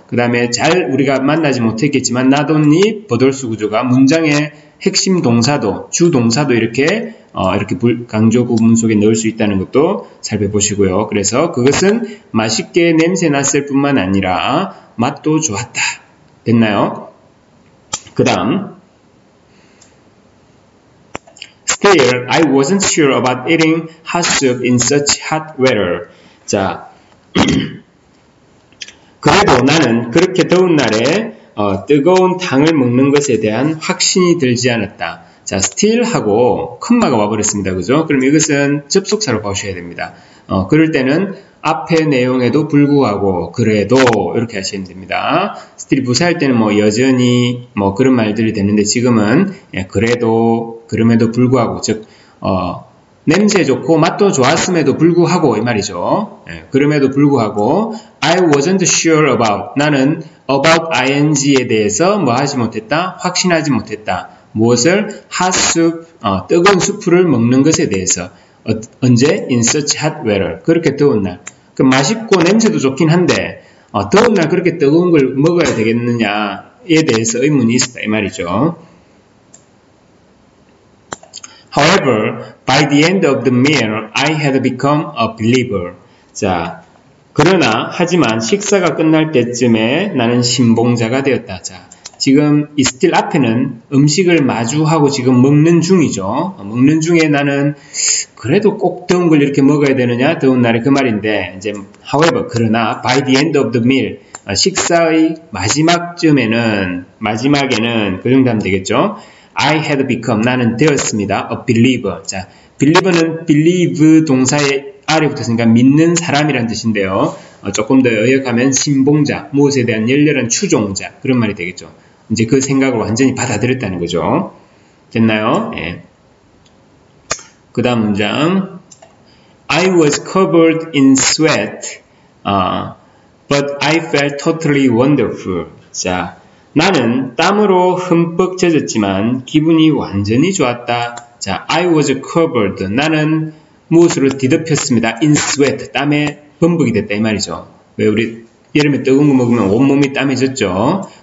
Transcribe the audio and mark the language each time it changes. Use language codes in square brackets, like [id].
[ko] 그 다음에 잘 우리가 만나지 못했겠지만 [en] not only but also [ko] 구조가 문장의 핵심 동사도 주동사도 이렇게 강조 구문 속에 넣을 수 있다는 것도 살펴보시고요. 그래서 그것은 맛있게 냄새 났을 뿐만 아니라 맛도 좋았다. 됐나요? [en] 그 다음 Still, I wasn't sure about eating hot soup in such hot weather. [ko] 자, 그래도 나는 그렇게 더운 날에 뜨거운 탕을 먹는 것에 대한 확신이 들지 않았다. 자, still하고 컴마가 와버렸습니다. 그죠? 그럼 이것은 접속사로 보셔야 됩니다. 그럴 때는 앞의 내용에도 불구하고 그래도 이렇게 하시면 됩니다. still 부사할 때는 뭐 여전히 뭐 그런 말들이 되는데 지금은 그래도 그럼에도 불구하고 즉 냄새 좋고 맛도 좋았음에도 불구하고 이 말이죠. 그럼에도 불구하고 [en] I wasn't sure about [ko] 나는 about ing에 대해서 뭐 하지 못했다? 확신하지 못했다. 무엇을? [en] hot soup, [ko] 뜨거운 수프를 먹는 것에 대해서. 언제? [en] in such hot weather. [ko] 그렇게 더운 날. 그 맛있고 냄새도 좋긴 한데 더운 날 그렇게 뜨거운 걸 먹어야 되겠느냐에 대해서 의문이 있었다 이 말이죠. [en] However, by the end of the meal, I had become a believer. [ko] 자, 그러나 하지만 식사가 끝날 때쯤에 나는 신봉자가 되었다. 자, 지금 이 still 앞에는 음식을 마주하고 지금 먹는 중이죠. 먹는 중에 나는 그래도 꼭 더운 걸 이렇게 먹어야 되느냐? 더운 날에 그 말인데 이제 however 그러나 [en] by the end of the meal [ko] 식사의 마지막에는 그 정도 하면 되겠죠. [en] I had become 나는 되었습니다. a believer. [ko] 자, believer는 believe 동사의 R이 붙었으니까 믿는 사람이란 뜻인데요. 조금 더 의역하면 신봉자, 무엇에 대한 열렬한 추종자 그런 말이 되겠죠. 이제 그 생각을 완전히 받아들였다는 거죠. 됐나요? 예. [en] 그 다음 문장 I was covered in sweat, but I felt totally wonderful. [ko] 자, 나는 땀으로 흠뻑 젖었지만 기분이 완전히 좋았다. [en] 자, I was covered. [ko] 나는 무엇으로 뒤덮였습니다. [en] in sweat. [ko] 땀에 범벅이 됐다 이 말이죠. 왜 우리 여름에 뜨거운 거 먹으면 온몸이 땀해졌죠.